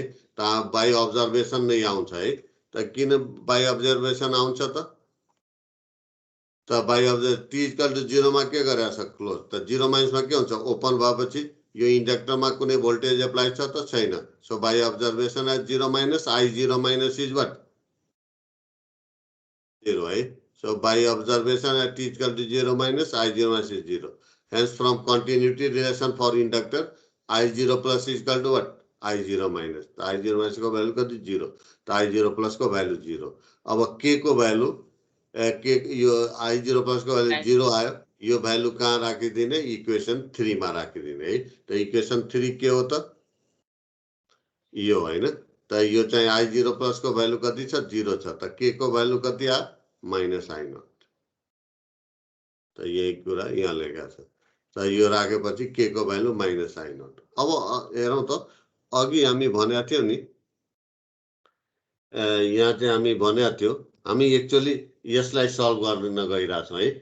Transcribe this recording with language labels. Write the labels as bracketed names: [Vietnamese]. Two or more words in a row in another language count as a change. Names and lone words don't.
[Nepali] त [English] by observation [Nepali] नै आउँछ है। त किन [English] by observation [Nepali] आउँछ त [English] by observe t equal to 0 [Nepali] मा के गरेछ क्लोज। त 0 माइनस मा के हुन्छ ओपन भएपछि यो इन्डक्टरमा कुनै [English] voltage apply [Nepali] छ त छैन। [English] so by observation at 0 minus I 0 minus is what 0 है। so by observation at t equal to 0 minus I 0 minus is 0. Hence from continuity relation for inductor I0 plus is equal to what I0 minus। [Nepali] तो [English] I0 minus [Nepali] को वैल्यू कति 0 तो I0 plus को वैल्यू 0। अब K को वैल्यू K यो [English] I0 plus [Nepali] को वैल्यू 0 आयो यो वैल्यू कहाँ राखिदिने इक्वेसन 3 मा राखिदिने है। तो इक्वेसन 3 के हो त यो हैन। त यो चाहिँ [English] I0 plus [Nepali] को वैल्यू कति छ 0 छ। त K को वैल्यू कति आ [English] minus I naught. [Nepali] त यही कुरा यहाँ लेखेको छ। त यो राखेपछि के को भ्यालु [English] minus I naught. [Nepali] अब हेरौँ त अघि हामी भनेको थियौँ नि यहाँ चाहिँ हामी भनेको थियौँ हामी एक्चुअली यसलाई सल्भ गर्न गइरहेछौँ है।